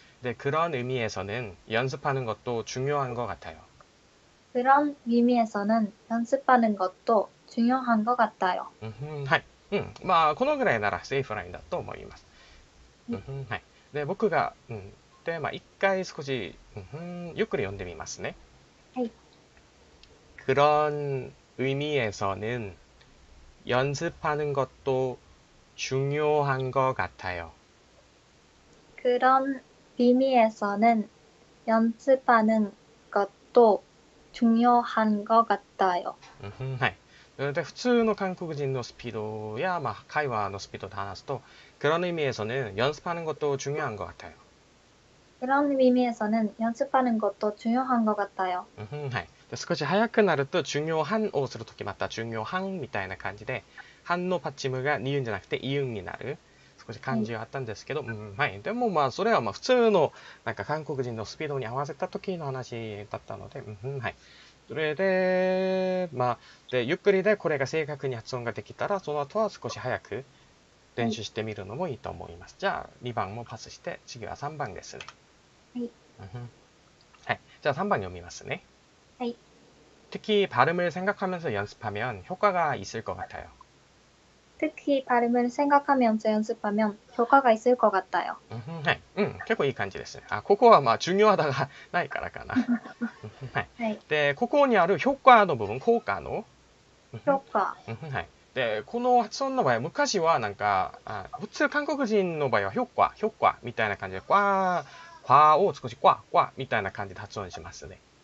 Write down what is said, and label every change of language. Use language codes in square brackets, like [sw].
[ko] で、그런 의미에서는 연습하는 것도 중요한 것 같아요. 그런 의미에서는 연습하는 것도 중요한 것 같아요. [ja] はい。まあ、このぐらいならセーフラインだと思います。はい。で、僕が、で、まあ、一回少し、ゆっくり読んでみますね。はい。 [ko] 그런 의미에서는 연습하는 것도 중요한 것 같아요. 그런 의미에서는 연습하는 것도 중요한 것 같아요. [ja] はい。で、普通の韓国人のスピードや、会話のスピードで話すと、 [ko] 그런 의미에서는 연습하는 것도 중요한 것 같아요. 그런 의미에서는 연습하는 것도 중요한 것 같아요. [ja] はい。で、少し早くなると、중요한をするときまた、중요한みたいな感じで、한のパッチムが2運じゃなくてイ運になる。少し漢字があったんですけど、はい。でもそれは普通の、なんか韓国人のスピードに合わせた時の話だったので、はい。それで、で、ゆっくりでこれが正確に発音ができたら、その後は少し早く練習してみるのもいいと思います。じゃあ、2番もパスして、次は3番ですね。はい。はい。じゃあ3番読みますね。はい。 [ko] 특히 발음을 생각하면서 연습하면 효과가 있을 것 같아요. 특히 발음을 생각하면서 연습하면 효과가 있을 것 같아요. [ja] はい。結構いい感じですね。ここは중요하다がないからかな。はい。はい。で、ここにある효과の部分、効果の。評価。はい。で、この発音の場合、昔はなんか、普通韓国人の場合は효과みたいな感じで、과を少し과みたいな感じで発音しますね。